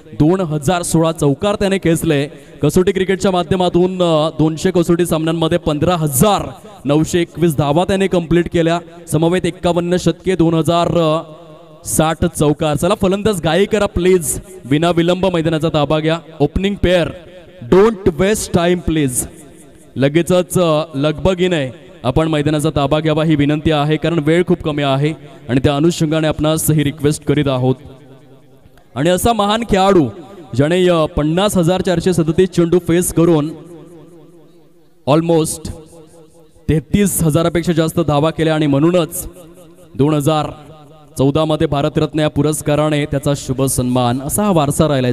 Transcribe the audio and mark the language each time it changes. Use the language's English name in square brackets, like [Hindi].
[Marathi] 2016 चौकार त्याने खेचले। कसोटी क्रिकेटच्या माध्यमातून 200 कसोटी सामन्यांमध्ये 15,921 धावा त्याने कंप्लीट केल्या। समवेत 51 शतके 2060 चौकार। चला फलंदाज गाई करा प्लीज, विना विलंब मैदानाचा ताबा घ्या। [English] Opening pair don't waste time please. [Marathi] लगेचच लगबगीने आपण मैदानाचा ताबा घ्यावा ही विनंती आहे कारण वेळ खूप कमी आहे आणि त्या अनुषंगाने आपणास ही रिक्वेस्ट करीत आहोत। आणि असा महान खेळाडू ज्याने 50,437 चेंडू फेस करून ऑलमोस्ट 33,000पेक्षा जास्त धावा केल्या आणि म्हणूनच 2014 मध्ये भारतरत्न या पुरस्काराने त्याचा शुभ सन्मान असा हा वारसा राहिलाय।